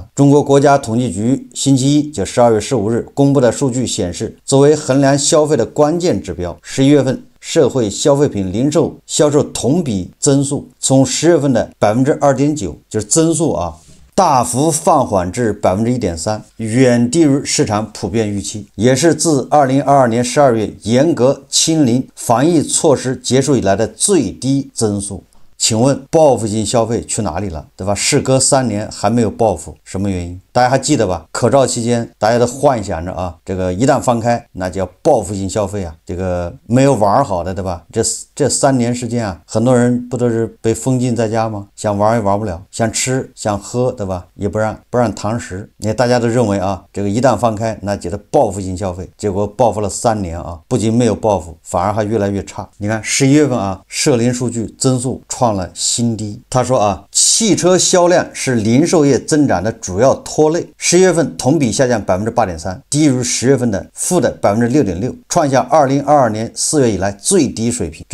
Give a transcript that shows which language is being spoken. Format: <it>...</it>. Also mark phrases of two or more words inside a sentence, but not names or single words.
<zh>中國國家統計局星期一就12月15日公布的數據顯示，作為衡量消費的關鍵指標，11月份社會消費品零售銷售同比增速從10月份的 2.9%， 就是增速大幅放緩至 1.3%， 遠低於市場普遍預期，也是自2022年12月嚴格清零防疫措施結束以來的最低增速。請問報復性消費去哪裡了，對吧？事隔3年還沒有報復，什麼原因？大家還記得吧？口罩期間大家都幻想着這個一旦放開那就要報復性消費這個沒有玩好的，对吧？這3年時間很多人不都是被封禁在家嗎？想玩也玩不了，想吃想喝，对吧？也不讓堂食。你看大家都認為這個一旦放開那就是報復性消費，結果報復了3年不僅沒有報復，反而還越來越差。你看11月份社零數據增速創了新低。他說汽車銷量是零售業增長的主要拖累，11月份同比下降 8.3%， 低於10月份的負的 6.6%， 創下2022年4月以來最低水平。</zh>